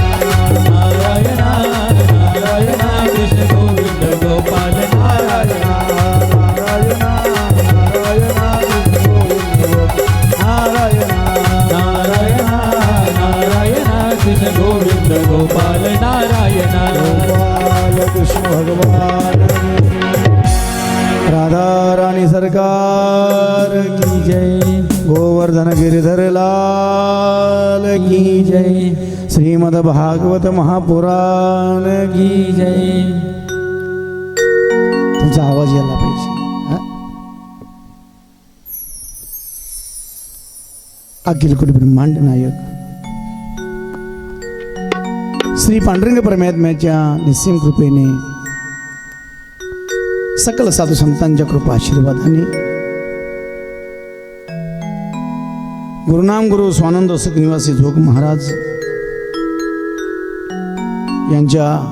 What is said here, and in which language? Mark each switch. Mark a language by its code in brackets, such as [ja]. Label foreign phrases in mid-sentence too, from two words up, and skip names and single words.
[hi] नारायण नारायण कृष्ण गोविंद गोपाल नारायण नारायण नारायण कृष्ण गोविंद नारायण नारायण नारायण कृष्ण गोविंद गोपाल नारायण गोपाल कृष्ण भगवान राधा रानी सरकार की जय गोवर्धन गिरिधर लाल की जय श्रीमद्भागवत महापुराण की की जय. [mr] तुमचा आवाज यायला पाहिजे. हा? अखिल कोटी ब्रह्मांड नायक श्री पांडुरंग परमात्म्याच्या निस्सीम कृपेने सकल साधू संतांच्या कृपा आशीर्वादाने गुरुनाम गुरु स्वानंद सुख निवासी जोग महाराज यांच्या